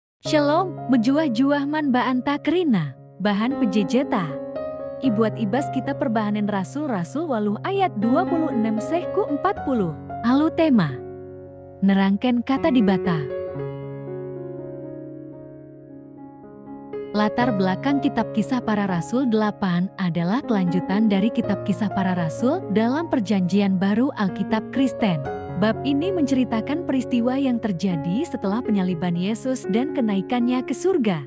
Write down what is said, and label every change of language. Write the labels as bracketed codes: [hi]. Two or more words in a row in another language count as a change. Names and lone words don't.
[btx] Shalom, menjuah-juah man baanta kerina, bahan pejejeta. Ibuat ibas kita perbahanan rasul-rasul waluh ayat 26 sehku 40. Alu tema. Nerangken kata dibata. [id] Latar belakang kitab Kisah Para Rasul 8 adalah kelanjutan dari kitab Kisah Para Rasul dalam Perjanjian Baru Alkitab Kristen. Bab ini menceritakan peristiwa yang terjadi setelah penyaliban Yesus dan kenaikannya ke surga.